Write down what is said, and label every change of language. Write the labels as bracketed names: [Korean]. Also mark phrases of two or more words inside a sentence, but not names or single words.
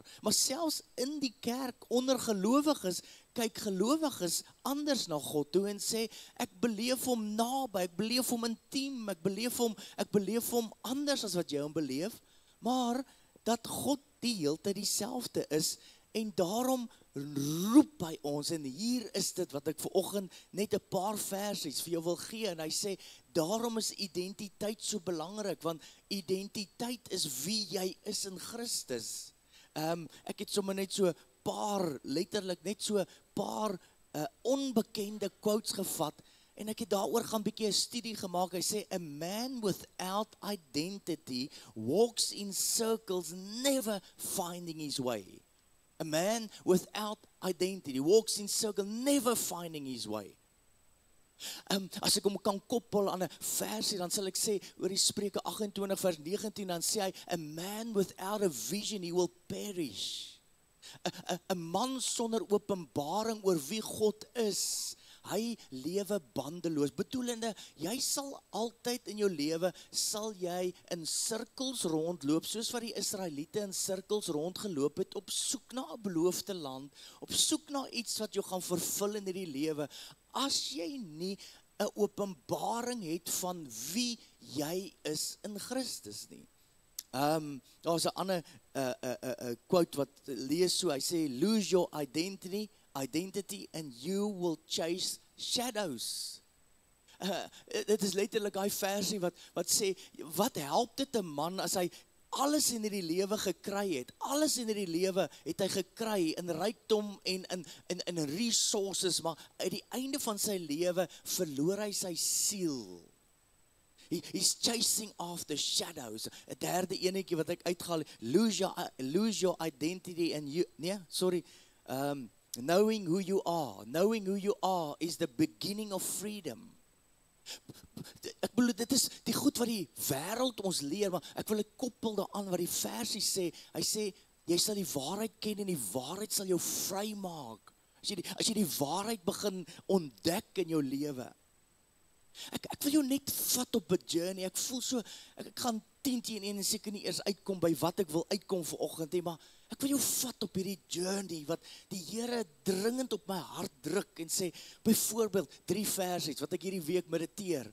[Afrikaans] Maar selfs in die kerk, onder gelowiges, kyk gelowiges anders na God toe en sê, ek beleef hom naby, ek beleef hom intiem, ek beleef hom anders as wat jy hom beleef, maar dat God die heeltyd dieselfde is, en daarom roep hy ons, en hier is dit wat ek vanoggend net 'n paar versies vir jou wil gee, en hy sê, daarom is identiteit so belangrik, want identiteit is wie jy is in Christus. Ek het sommer net so paar, letterlik net so paar onbekende quotes gevat, en ek het daaroor gaan bietjie 'n studie gemaak. Hy sê, [English] a man without identity walks in circles, never finding his way. A man without identity walks in circles, never finding his way. [Afrikaans] As ek hom kan koppel aan 'n versie, dan sal ek sê, oor die Spreuke 28 vers 19, dan sê hy, [English] a man without a vision, he will perish. [Afrikaans] 'n man sonder openbaring oor wie God is, hy lewe bandeloos, bedoelende, jy sal altyd in jou lewe, sal jy in sirkels rondloop, soos wat die Israeliete in sirkels rondgeloop het, op soek na 'n beloofde land, op soek na iets wat jou gaan vervul in hierdie lewe, as jy nie 'n openbaring het van wie jy is in Christus nie. Daar is 'n ander quote wat lees so, hy sê, [English] lose your identity and you will chase shadows. [Afrikaans] Dit is letterlik die versie wat sê, wat help dit 'n man as hy alles in hierdie lewe gekry het, alles in hierdie lewe het hy gekry, in rykdom en in resources, maar uit die einde van sy lewe verloor hy sy siel. [English] He's chasing after shadows. [Afrikaans] 'n derde enetjie wat ek uitgehaal, [English] lose your identity and you, knowing who you are is the beginning of freedom. [Afrikaans] Ek bedoel, dit is die goed wat die wêreld ons leer, maar ek wil dit koppel daaraan wat die versie sê. Hy sê, jy sal die waarheid ken en die waarheid sal jou vry maak. As jy die waarheid begin ontdek in jou lewe. Ek wil jou net vat op 'n journey. Ek voel so, ek gaan 10-1 en seker nie eers uitkom by wat ek wil uitkom vanoggend nie, maar ek wil jou vat op hierdie journey wat die Here dringend op my hart druk en sê, byvoorbeeld 3 versies wat ek hierdie week mediteer.